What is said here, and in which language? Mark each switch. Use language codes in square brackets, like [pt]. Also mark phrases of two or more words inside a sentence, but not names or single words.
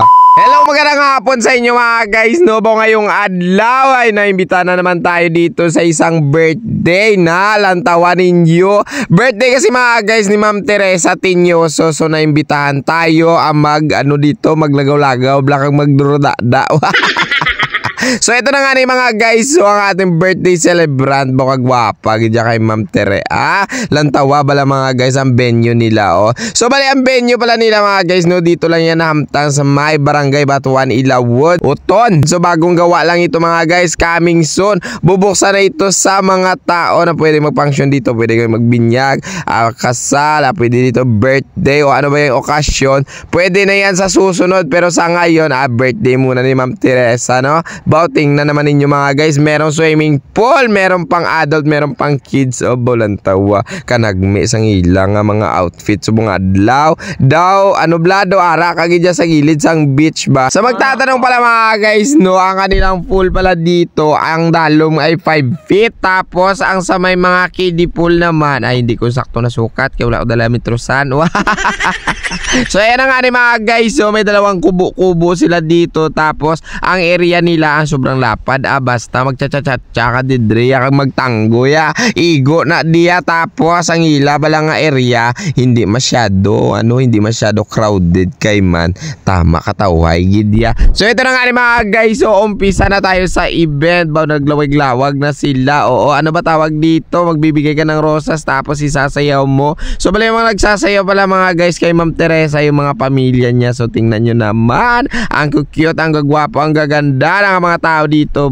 [tl] Hello, magandang hapon sa inyo mga guys, Baw, ngayong adlaw ay naimbita na naman tayo dito sa isang birthday na lantawan ninyo. Birthday kasi mga guys ni Ma'am Teresa Tinyoso. So naimbitahan tayo [hil] maglagaw-lagaw, blakang magdurudada. [tl] So ito na nga ni mga guys, so ang ating birthday celebrant, baka gwapa gidya kay Ma'am Tere. Lantawa bala mga guys ang venue nila. So bali ang venue pala nila mga guys, dito lang yan nahamtang sa may barangay Batuan, Ilawod, Uton. So bagong gawa lang ito mga guys, [en] coming soon. [tl] Bubuksan na ito sa mga tao na pwede mag-function dito, pwede kayo magbinyag, kasal, pwede dito birthday o ano ba yung okasyon, pwede na yan sa susunod. Pero sa ngayon, birthday muna ni Ma'am Teresa, no? Bouting na naman ninyo mga guys, merong [en] swimming pool, [tl] meron pang adult, meron pang kids. [hil] Bolantawa, kanagmi sang ilang mga outfit. So mga adlaw daw, blado, ara kagidya sa gilid sang beach ba. [tl] So magtatanong pala mga guys, ang kanilang pool pala dito, ang dalom ay 5 feet. Tapos ang sa may mga [en] kiddie pool [tl] naman, ay hindi ko sakto na sukat, kaya [hil] wala ko dala metrosan. [tl] So ayan na nga ni mga guys, so may dalawang kubo-kubo sila dito. Tapos ang area nila ang sobrang lapad, basta magcha-cha-cha ka didre, [hil] kang magtanggo ya, igo na diya. Tapos ang ila bala nga area, [tl] hindi masyado [hil] crowded kay man, tama kataway gidya. [tl] So ito na nga ni mga guys, so umpisa na tayo sa event. Baw, naglawag-lawag na sila. Ano ba tawag dito, magbibigay ka ng rosas tapos isasayaw mo. So bala yung mga nagsasayaw pala mga guys kay Ma'am Teresa, yung mga pamilya niya. So tingnan nyo naman, ang cute, ang gagwapo, ang gaganda ng mga tao dito.